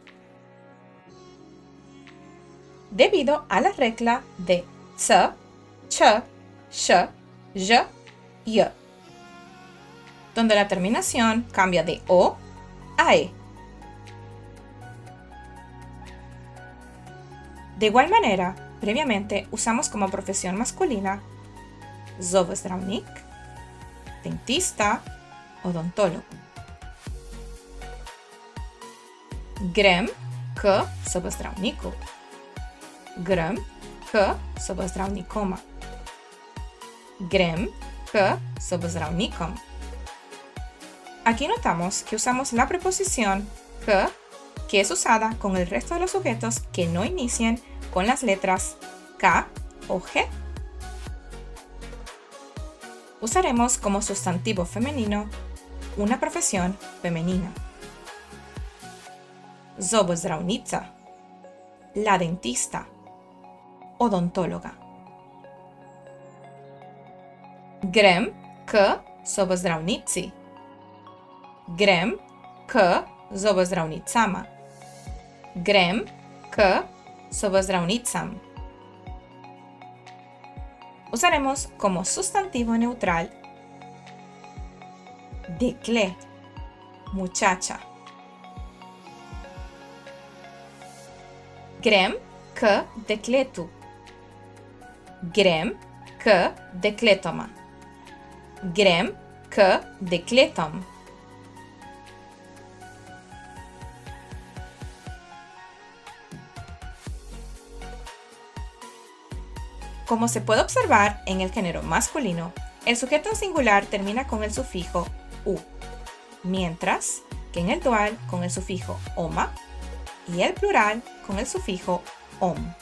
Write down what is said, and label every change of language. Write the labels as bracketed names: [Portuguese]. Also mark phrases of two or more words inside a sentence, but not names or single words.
[Spanish] debido a la regla de ts, ch, sh, j, y, donde la terminación cambia de o a e. De igual manera, previamente usamos como profesión masculina zobozdravnik, dentista, odontólogo. [Slovenian] Grem k zobozdravniku. Grem k zobozdravnikoma. Grem k zobozdravnikom. [Spanish] Aquí notamos que usamos la preposición k, que es usada con el resto de los sujetos que no inician con las letras K o G. Usaremos como sustantivo femenino una profesión femenina. Zobozdravnica, la dentista, odontóloga. [Slovenian] Grem k zobozdravnici. Grem k zobozdravnicama. Grem k zobozdravnicam. [Spanish] Usaremos como sustantivo neutral dekle, muchacha. [Slovenian] Grem k dekletu. Grem k dekletoma. Grem k dekletom. [Spanish] Como se puede observar en el género masculino, el sujeto en singular termina con el sufijo u, mientras que en el dual con el sufijo oma y el plural con el sufijo om.